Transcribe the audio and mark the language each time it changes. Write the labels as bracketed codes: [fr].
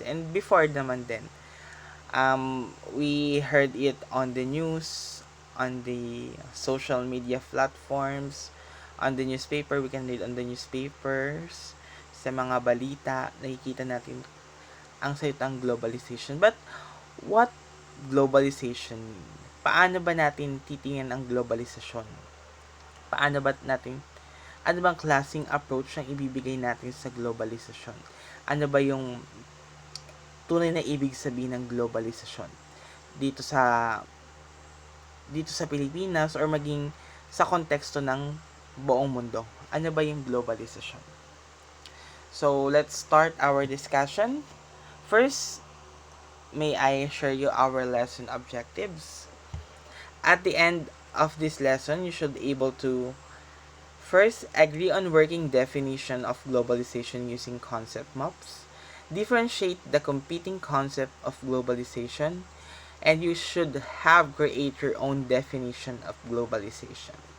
[en] And before naman din, we heard it on the news, on the social media platforms, on the newspaper. We can read on the newspapers, [tl] sa mga balita, nakikita natin ang salitang [en] globalization. But what globalization? [tl] Paano ba natin titingnan ang globalisasyon? Paano ba natin, ano bang klaseng approach ang ibibigay natin sa globalisasyon? Ano ba yung tunay na ibig sabihin ng globalisasyon dito sa dito sa Pilipinas, or maging sa konteksto ng buong mundo? Ano ba yung globalisasyon? [en] So, let's start our discussion. First, may I share you our lesson objectives? At the end of this lesson, you should be able to first agree on working definition of globalization using concept maps, differentiate the competing concept of globalization, and you should have create your own definition of globalization.